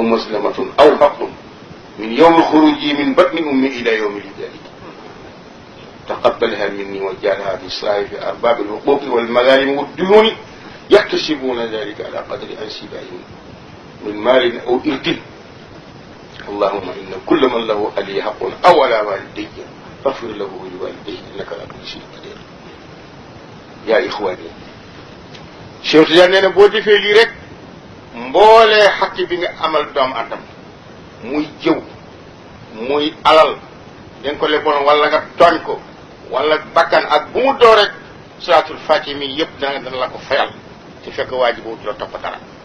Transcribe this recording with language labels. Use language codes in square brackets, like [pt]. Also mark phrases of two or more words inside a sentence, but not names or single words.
[ar] مظلمة أو حق من يوم الخروج من بطن أمي إلى يوم الجلال تقبلها مني وجعلها في صاحب أرباب الحقوق والمظالم والديون يحتسبون ذلك على قدر أنسبائهم من مال أو إرد اللهم إن كل من له علي حق أو على والدي فاغفر له ولوالديه إنك على كل شيء قدير يا إخواني [wo] Cheikh Tidiane nee na boo defee lii rek mboolee xaqi bi nga amal doomu aadama muy jëw muy alal da nga ko leboon wala nga tooñ ko wala bakkan ak bu mu doo rek [ar] صلاة الفاتحة [wo] mi yëpp dana la ko fayal te fekk waa ji boobu du la topp dara